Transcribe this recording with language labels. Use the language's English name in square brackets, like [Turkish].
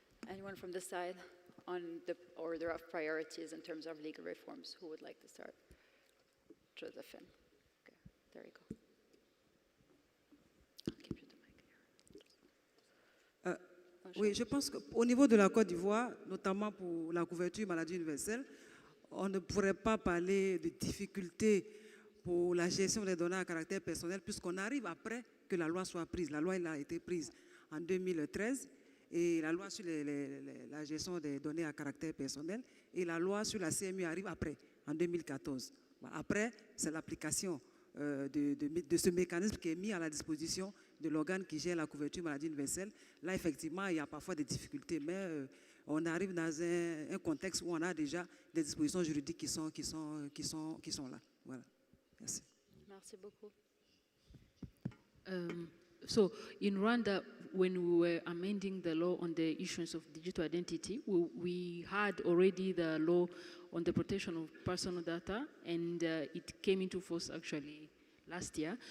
[English] Anyone from this side on the order of priorities in terms of legal reforms? Who would like to start? Josephine. Okay, there you go. I'll give you the mic here. [French] Oui, je pense qu'au niveau de la Côte d'Ivoire, notamment pour la couverture maladie universelle, on ne pourrait pas parler de difficultés pour la gestion des données à caractère personnel, puisqu'on arrive après que la loi soit prise. La loi elle a été prise en 2013. Et la loi sur la gestion des données à caractère personnel et la loi sur la CMU arrive après, en 2014. Après, c'est l'application de ce mécanisme qui est mis à la disposition de l'organe qui gère la couverture maladie universelle. Là, effectivement, il y a parfois des difficultés, mais on arrive dans un contexte où on a déjà des dispositions juridiques qui sont là. Voilà. Merci. Merci beaucoup. [English] So in Rwanda, when we were amending the law on the issuance of digital identity, we had already the law on the protection of personal data, and it came into force actually last year.